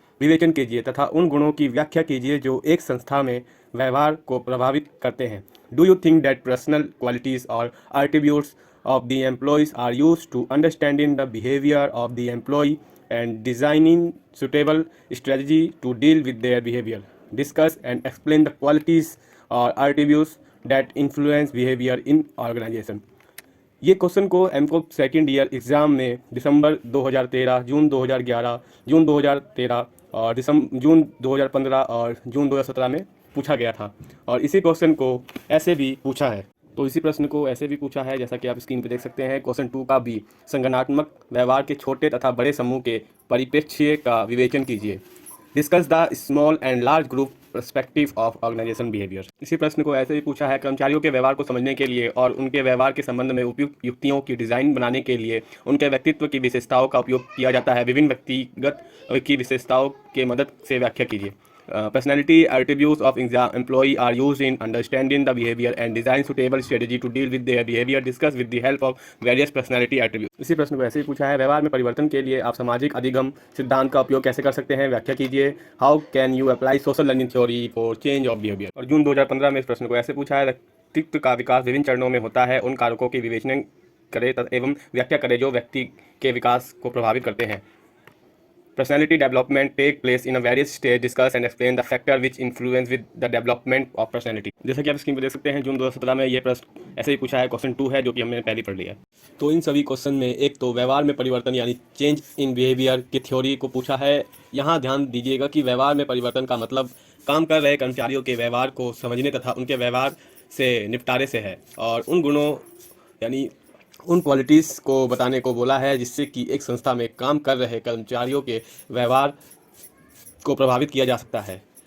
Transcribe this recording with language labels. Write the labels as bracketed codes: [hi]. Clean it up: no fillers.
[hi] विवेचन कीजिए तथा उन गुणों की व्याख्या कीजिए जो एक संस्था में व्यवहार को प्रभावित करते हैं। [en] Do you think that personal qualities और attributes of the employees are used to understanding the behaviour of the employee and designing suitable strategy to deal with their behavior? Discuss and explain the qualities or attributes that influence behavior in organization. [hi] ये question को MCom second year exam में दिसंबर 2013, जून 2011, जून 2013 और जून 2015 और जून 2017 में पूछा गया था। और इसी क्वेश्चन को ऐसे भी पूछा है। तो इसी प्रश्न को ऐसे भी पूछा है जैसा कि आप स्क्रीन पर देख सकते हैं। क्वेश्चन 2 का बी, संगठनात्मक व्यवहार के छोटे तथा बड़े समूह के परिप्रेक्ष्य का विवेचन कीजिए। [en] Discuss the small and large group perspective of organisation behaviour. [hi] इसी प्रश्न को ऐसे भी पूछा है, कर्मचारियों के व्यवहार को समझने के लिए और उनके व्यवहार के संबंध में उपयुक्त युक्तियों की डिज़ाइन बनाने के लिए उनके व्यक्तित्व की विशेषताओं का उपयोग किया जाता है। विभिन्न व्यक्तिगत की विशेषताओं के मदद से व्याख्या कीजिए। [en] Personality attributes of employee are used in understanding the behavior and design suitable strategy to deal with their behavior. Discuss with the help of various personality attributes. [hi] इसी प्रश्न को ऐसे ही पूछा है, व्यवहार में परिवर्तन के लिए आप सामाजिक अधिगम सिद्धांत का उपयोग कैसे कर सकते हैं? व्याख्या कीजिए। [en] How can you apply social learning theory for change of behaviour. [hi] और जून 2015 में इस प्रश्न को ऐसे पूछा है, व्यक्तित्व का विकास विभिन्न चरणों में होता है, उन कारकों की विवेचना करें एवं व्याख्या करें जो व्यक्ति के विकास को प्रभावित करते हैं। [en] Personality development take place in a various stage. Discuss and explain the factor which influence with the development of personality. [hi] जैसा कि आप स्क्रीन पर देख सकते हैं, जून 2017 में ये प्रश्न ऐसे ही पूछा है। क्वेश्चन 2 है जो कि हमने पहले पढ़ लिया है। तो इन सभी क्वेश्चन में एक तो व्यवहार में परिवर्तन यानी चेंज इन बिहेवियर की थ्योरी को पूछा है। यहाँ ध्यान दीजिएगा कि व्यवहार में परिवर्तन का मतलब काम कर रहे कर्मचारियों के व्यवहार को समझने तथा उनके व्यवहार से निपटारे से है, और उन गुणों यानी उन क्वालिटीज़ को बताने को बोला है जिससे कि एक संस्था में काम कर रहे कर्मचारियों के व्यवहार को प्रभावित किया जा सकता है।